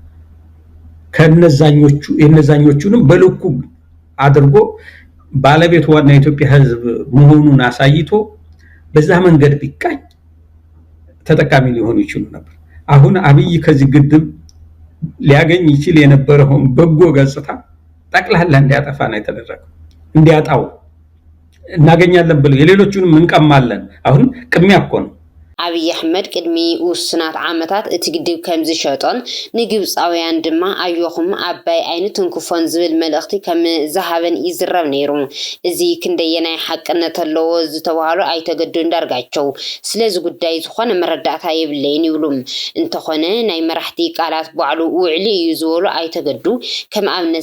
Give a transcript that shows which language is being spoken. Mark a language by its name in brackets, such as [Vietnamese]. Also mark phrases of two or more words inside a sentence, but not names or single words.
[Amharic] የነዛኞቹንም በልኩ አድርጎ ባለቤት ዋና የኢትዮጵያ ህዝብ መሆኑን አሳይቶ በዛ መንገድ ቢቃኝ ተጠቃሚ ሊሆኑ ይችላሉ ነበር። አሁን አብይ ከዚህ ግድብ ሊያገኝ ይችል የነበረውን በጎ ገጽታ ጠቅላላ እንዲያጠፋ ነው የተደረገው። እንዲያጣው እናገኛለን ብለው የሌሎቹንም እንቀማለን። አሁን ቅሚያ እኮ ነው። [Tigrinya] አብይ አሕመድ ቅድሚ ውስናት ዓመታት እቲ ግድብ ከም ዝሸጦን ንግብፃውያን ድማ ኣየኹም ኣባይ ዓይነት እንኩፎን ዝብል መልእኽቲ ከም ዝሃበን ይዝረብ ነይሩ። እዚ ክንደየናይ ሓቅነት ኣለዎ ዝተባሃሉ ኣይተገዱ እንዳርጋቸው ስለዚ ጉዳይ ዝኾነ መረዳእታ የብለይን ይብሉ። እንተኾነ ናይ መራሕቲ ቃላት ባዕሉ ውዕሊ እዩ ዝበሉ ኣይተገዱ ከም ኣብነት